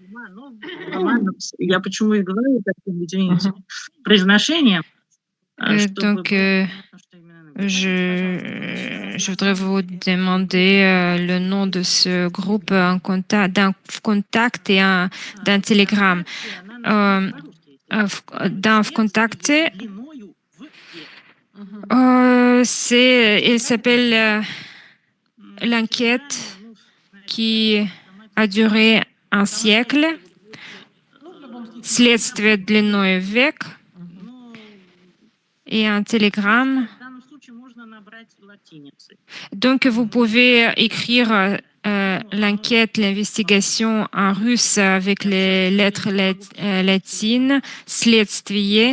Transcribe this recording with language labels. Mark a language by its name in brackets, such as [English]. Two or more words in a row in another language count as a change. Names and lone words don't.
[French] Donc, je voudrais vous demander le nom de ce groupe d'un contact et d'un Telegram. Dans Vkontakte, il s'appelle l'enquête qui a duré un siècle, [Russian] Следствие длиной век, [French] et un Telegram. Donc, vous pouvez écrire l'enquête, l'investigation en russe avec les lettres latines, Следствие.